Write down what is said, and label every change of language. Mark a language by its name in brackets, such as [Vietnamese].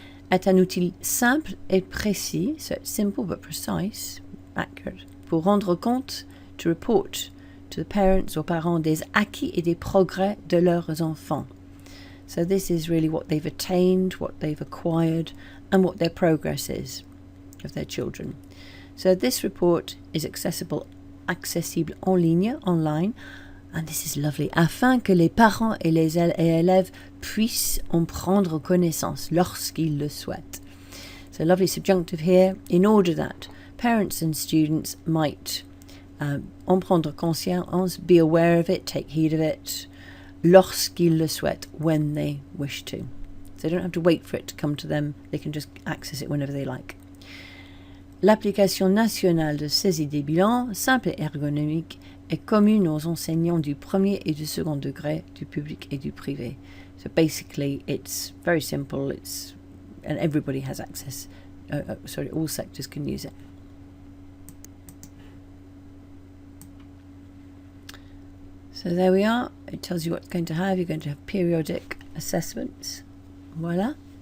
[French] Est un outil simple et précis, [English] so it's simple but precise, accurate, [French] pour rendre compte, [English] to report to the parents [French] or parents des acquis et des progrès de leurs enfants. [English] So this is really what they've attained, what they've acquired, and what their progress is of their children. So this report is accessible [French] en ligne, [English] online, and this is lovely, [French] afin que les parents et les élèves puissent en prendre connaissance lorsqu'ils le souhaitent. [English] So lovely subjunctive here, in order that parents and students might [French] en prendre conscience, [English] be aware of it, take heed of it, [French] lorsqu'ils le souhaitent, [English] when they wish to. So they don't have to wait for it to come to them, they can just access it whenever they like. [French] L'application nationale de saisie des bilans, simple et ergonomique, est commune aux enseignants du premier et du second degré, du public et du privé. [English] So basically it's very simple, and everybody has access, all sectors can use it. So there we are, it tells you what you're going to have. You're going to have periodic assessments, voila.